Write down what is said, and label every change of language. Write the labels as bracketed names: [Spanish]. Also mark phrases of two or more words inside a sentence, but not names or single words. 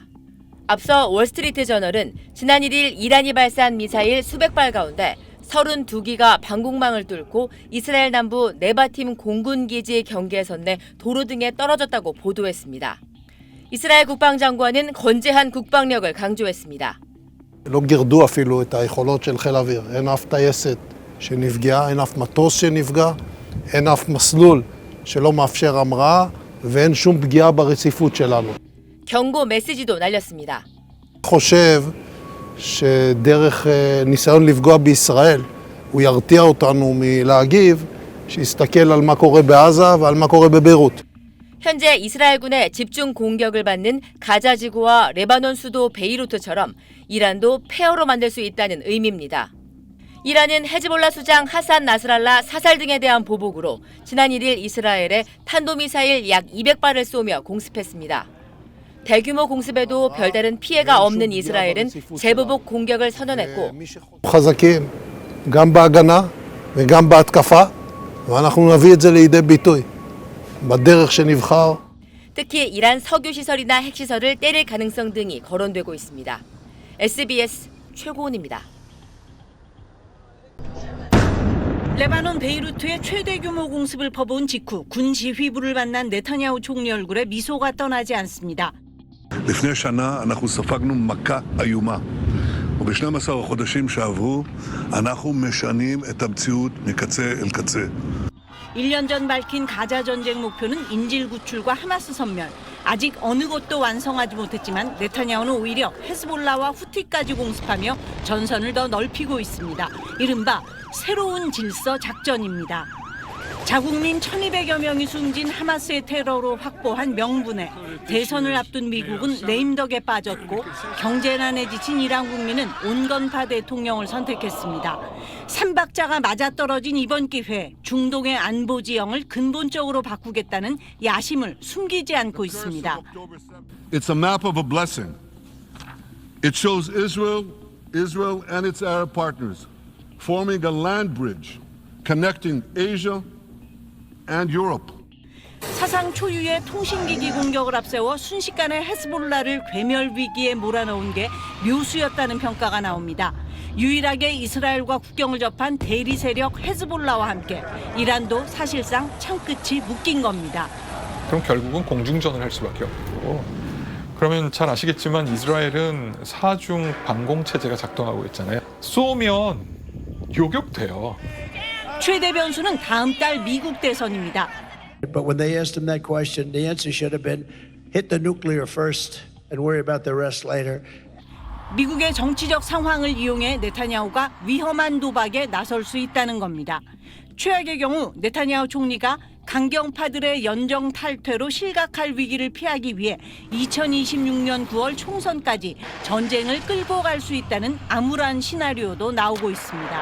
[Korean] 앞서 월스트리트 저널은 지난 1일 이란이 발사한 미사일 수백 발 가운데 32기가 방공망을 뚫고 이스라엘 남부 네바팀 공군기지 경계선 내 도로 등에 떨어졌다고 보도했습니다. 이스라엘 국방장관은 건재한 국방력을 강조했습니다. [Hebrew] לא גירדו אפילו את היכולות של חיל האוויר. אין אף טייסת שנפגעה, אין אף מטוס שנפגע, אין אף מסלול שלא מאפשר המראה ואין שום פגיעה ברציפות שלנו. [Korean] 경고 메시지도 날렸습니다. [Hebrew] חושב שדרך ניסיון לפגוע בישראל הוא ירתיע אותנו מלהגיב, שיסתכל על מה קורה בעזה ועל מה קורה בביירות. [Korean] 현재 이스라엘군의 집중 공격을 받는 가자 지구와 레바논 수도 베이루트처럼 이란도 폐허로 만들 수 있다는 의미입니다. 이란은 헤즈볼라 수장 하산 나스랄라 사살 등에 대한 보복으로 지난 1일 이스라엘에 탄도미사일 약 200발을 쏘며 공습했습니다. 대규모 공습에도 별다른 피해가 없는 이스라엘은 재보복 공격을 선언했고 [Hebrew] חזקים גם בהגנה וגם בהתקפה ואנחנו נביא את זה לידי ביטוי. בדרך שנבחר. [Korean] 특히 이란 석유 시설이나 핵시설을 때릴 가능성 등이 거론되고 있습니다. SBS 최고은입니다. 레바논 베이루트의 최대 규모 공습을 퍼부은 직후 군 지휘부를 만난 네타냐후 총리 얼굴에 미소가 떠나지 않습니다. [Hebrew] לפני שנה אנחנו ספגנו מכה איומה, וב-12 החודשים שעברו אנחנו משנים את המציאות מקצה אל קצה. [Korean] 1년 전 밝힌 가자 전쟁 목표는 인질 구출과 하마스 섬멸. 아직 어느 것도 완성하지 못했지만 네타냐후는 오히려 헤즈볼라와 후티까지 공습하며 전선을 더 넓히고 있습니다. 이른바 새로운 질서 작전입니다. 자국민 1,200여 명이 숨진 하마스의 테러로 확보한 명분에 대선을 앞둔 미국은 레임덕에 빠졌고 경제난에 지친 이란 국민은 온건파 대통령을 선택했습니다. 삼박자가 맞아떨어진 이번 기회에 중동의 안보 지형을 근본적으로 바꾸겠다는 야심을 숨기지 않고 있습니다. [English] It's a map of a blessing. It shows Israel and its Arab partners forming a land bridge connecting Asia and Europe. [Korean] 사상 초유의 통신기기 공격을 앞세워 순식간에 헤즈볼라를 괴멸 위기에 몰아넣은 게 묘수였다는 평가가 나옵니다. 유일하게 이스라엘과 국경을 접한 대리 세력 헤즈볼라와 함께 이란도 사실상 창끝이 묶인 겁니다. 그럼 결국은 공중전을 할 수밖에 없고, 그러면 잘 아시겠지만 이스라엘은 사중 방공 체제가 작동하고 있잖아요. 쏘면 요격돼요. 최대 변수는 다음 달 미국 대선입니다. [English] But when they asked him that question, the answer should have been hit the nuclear first and worry about the rest later. [Korean] 미국의 정치적 상황을 이용해 네타냐후가 위험한 도박에 나설 수 있다는 겁니다. 최악의 경우 네타냐후 총리가 강경파들의 연정 탈퇴로 실각할 위기를 피하기 위해 2026년 9월 총선까지 전쟁을 끌고 갈 수 있다는 암울한 시나리오도 나오고 있습니다.